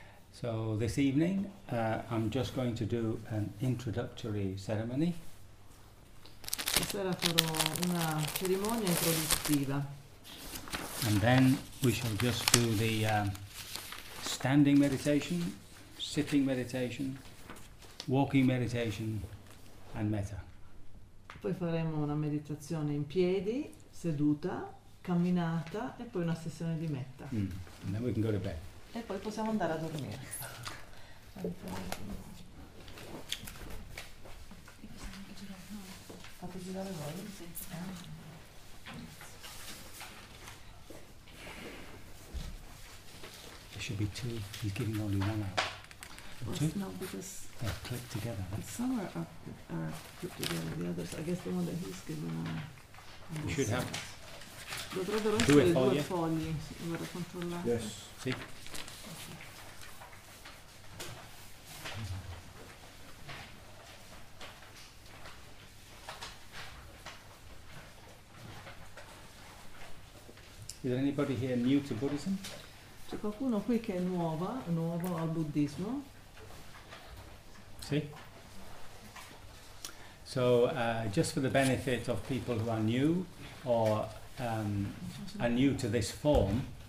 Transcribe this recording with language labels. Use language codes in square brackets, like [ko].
[en] So this evening I'm just going to do an introductory ceremony. [it] Stasera farò una cerimonia introduttiva. [en] And then we shall just do the standing meditation, sitting meditation, walking meditation and metta. [it] Poi faremo una meditazione in piedi, seduta, camminata e poi una sessione di metta. [en] And then we can go to bed. [it] E poi possiamo andare a dormire. Fate girare voi? [en] Should be two. He's giving only one out. Two? No, because they're clipped together. Some are clipped together. The others, I guess, the one that he's giving out. You should have. [it] Dovrebbero essere due fogli. Dovrebbero controllare. [en] Yes. [it] Sì. [en] Is there anybody here new to Buddhism? [it] C'è qualcuno qui che è nuovo al buddismo? Sì. [en] So, just for the benefit of people who are new or are new to this form.